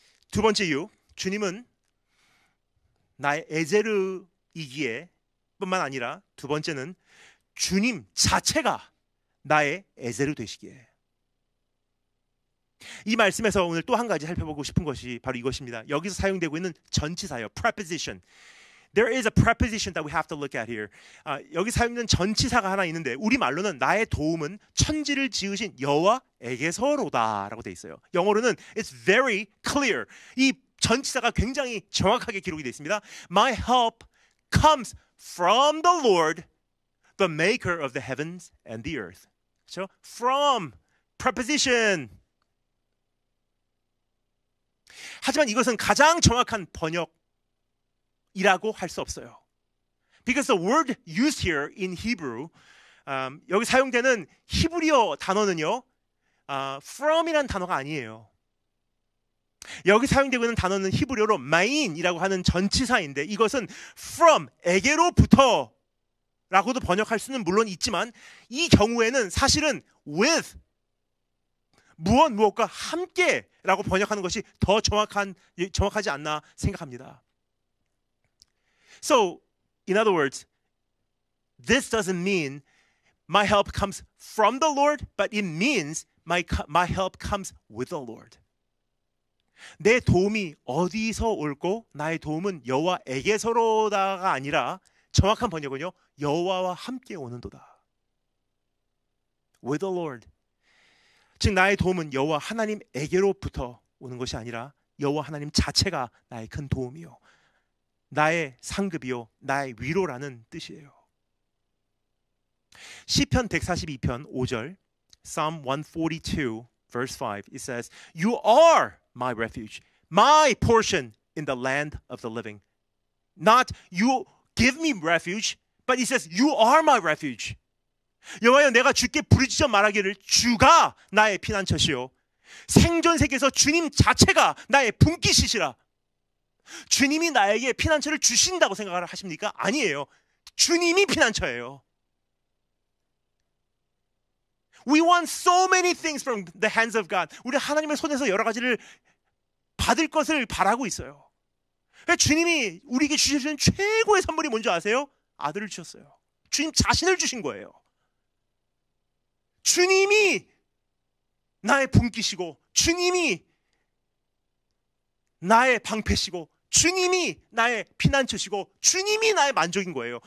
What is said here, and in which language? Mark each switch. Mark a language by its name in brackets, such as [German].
[Korean] 두 번째 이유, 주님은 나의 에제르이기에 뿐만 아니라 두 번째는 주님 자체가 나의 에제르 되시기에. 이 말씀에서 오늘 또 한 가지 살펴보고 싶은 것이 바로 이것입니다. 여기서 사용되고 있는 전치사예요. [English] preposition. There is a preposition that we have to look at here. [Korean] 여기 사용되는 전치사가 하나 있는데 우리말로는 나의 도움은 천지를 지으신 여호와에게서로다라고 돼 있어요. 영어로는 [English] it's very clear. [Korean] 이 전치사가 굉장히 정확하게 기록이 되어 있습니다. [English] My help comes from the Lord, the maker of the heavens and the earth. [Korean] 그렇죠? [English] From, preposition. [Korean] 하지만 이것은 가장 정확한 번역이라고 할 수 없어요. [English] Because the word used here in Hebrew [Korean] 여기 사용되는 히브리어 단어는요, from이라는 단어가 아니에요. 여기 사용되고 있는 단어는 히브리어로 마인이라고 하는 전치사인데 이것은 from, 에게로부터 라고도 번역할 수는 물론 있지만 이 경우에는 사실은 with, 무엇과 함께 라고 번역하는 것이 더 정확하지 않나 생각합니다. [English] So, in other words, this doesn't mean my help comes from the Lord, but it means my help comes with the Lord. [Korean] 내 도움이 어디서 올고 나의 도움은 여호와에게서로다가 아니라 정확한 번역은요, 여호와와 함께 오는도다. [English] With the Lord. [Korean] 즉 나의 도움은 여호와 하나님에게로부터 오는 것이 아니라 여호와 하나님 자체가 나의 큰 도움이요, 나의 상급이요, 나의 위로라는 뜻이에요. 시편 142편 5절, [English] Psalm 142 verse 5, it says, You are my refuge, my portion in the land of the living. Not you give me refuge, but it says, You are my refuge. [Korean] 여호와여, 내가 주께 부르짖어 말하기를 주가 나의 피난처시요, 생존 세계에서 주님 자체가 나의 분깃이시라. 주님이 나에게 피난처를 주신다고 생각을 하십니까? 아니에요. 주님이 피난처예요. [English] We want so many things from the hands of God. [Korean] 우리 하나님의 손에서 여러 가지를 받을 것을 바라고 있어요. 주님이 우리에게 주시는 최고의 선물이 뭔지 아세요? 아들을 주셨어요. 주님 자신을 주신 거예요. 주님이 나의 분깃이고, 주님이 나의 방패시고, 주님이 나의 피난처시고, 주님이 나의 만족인 거예요.